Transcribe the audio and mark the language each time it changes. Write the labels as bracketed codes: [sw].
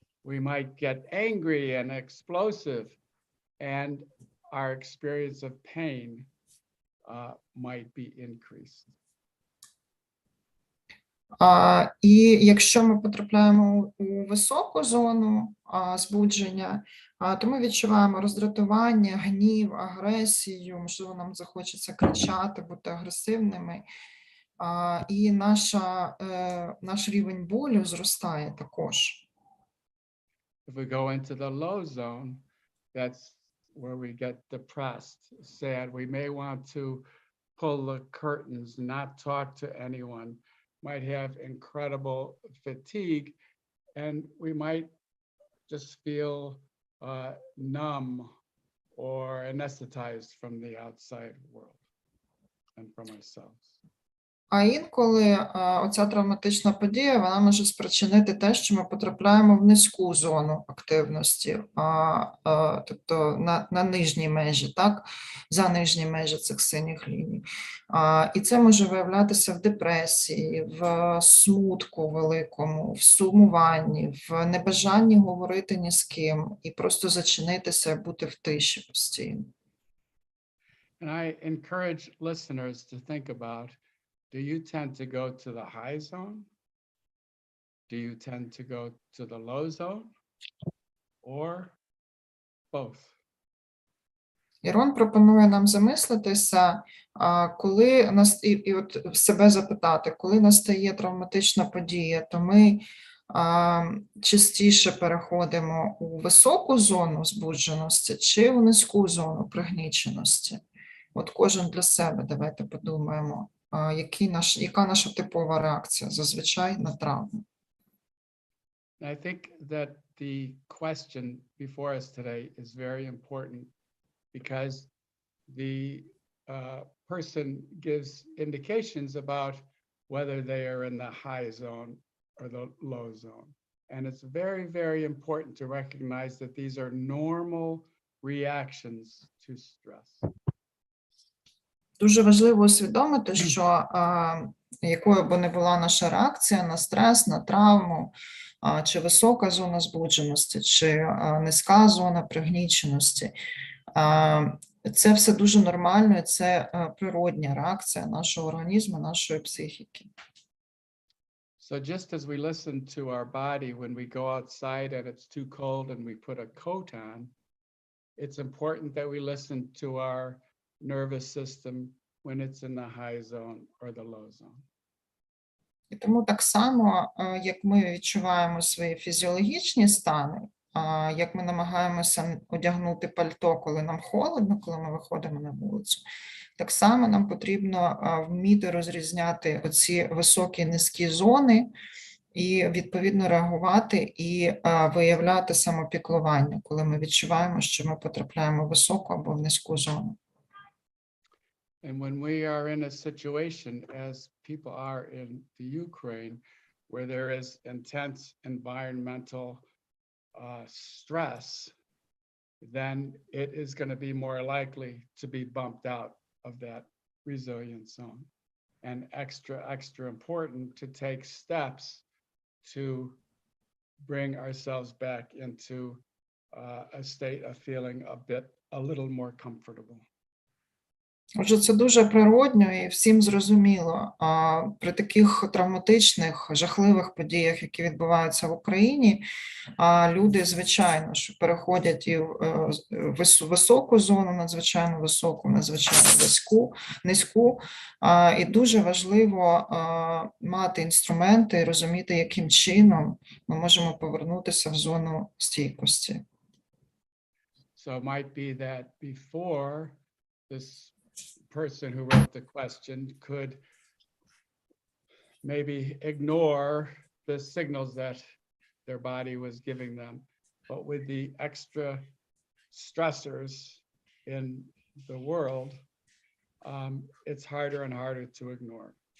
[en] We might get angry and explosive, and our experience of pain might be increased. [uk] І якщо ми потрапляємо у високу зону збудження, то ми відчуваємо роздратування, гнів, агресію, можливо, нам захочеться кричати, бути агресивними, і наш рівень болю зростає також. [en] If we go into the low zone, that's where we get depressed, sad. We may want to pull the curtains, not talk to anyone, might have incredible fatigue, and we might just feel numb or anesthetized from the outside world and from ourselves. [uk] А інколи оця травматична подія, вона може спричинити те, що ми потрапляємо в низьку зону активності, тобто на нижній межі, так? За нижні межі цих синіх ліній. І це може виявлятися в депресії, в смутку великому, в сумуванні, в небажанні говорити ні з ким і просто зачинитися, бути в тиші постійно. [en] And I encourage listeners to think about, do you tend to go to the high zone? Do you tend to go to the low zone? Or both? [uk] Ірон пропонує нам замислитися, коли і от себе запитати, коли настає травматична подія, то ми частіше переходимо у високу зону збудженості чи у низьку зону пригніченості. От кожен для себе давайте подумаємо, яка наша типова реакція зазвичай на травму. [en] I think that the question before us today is very important because the person gives indications about whether they are in the high zone or the low zone. And it's very, very important to recognize that these are normal reactions to stress. [uk] Дуже важливо усвідомити, що якою б не була наша реакція на стрес, на травму, чи висока зона збудженості, чи низька зона пригніченості, це все дуже нормально, і це природня реакція нашого організму, нашої психіки. [en] So just as we listen to our body when we go outside and it's too cold and we put a coat on, it's important that we listen to our nervous system when it's in the high zone or the low zone. [uk] І тому так само, як ми відчуваємо свої фізіологічні стани, як ми намагаємося одягнути пальто, коли нам холодно, коли ми виходимо на вулицю, так само нам потрібно вміти розрізняти оці високі і низькі зони і відповідно реагувати і виявляти самопіклування, коли ми відчуваємо, що ми потрапляємо в високу або в низьку зону. [en] And when we are in a situation, as people are in the Ukraine, where there is intense environmental stress, then it is going to be more likely to be bumped out of that resilient zone. And extra important to take steps to bring ourselves back into a state of feeling a little more comfortable. [uk] Отже, це дуже природньо і всім зрозуміло. При таких травматичних, жахливих подіях, які відбуваються в Україні, люди, звичайно, що переходять і в високу зону, надзвичайно високу, надзвичайно низьку. І дуже важливо мати інструменти і розуміти, яким чином ми можемо повернутися в зону стійкості. [en] So it might be that before this person who wrote the question could maybe ignore the signals that their body was giving them. But with the extra stressors in the world, it's harder and harder to ignore.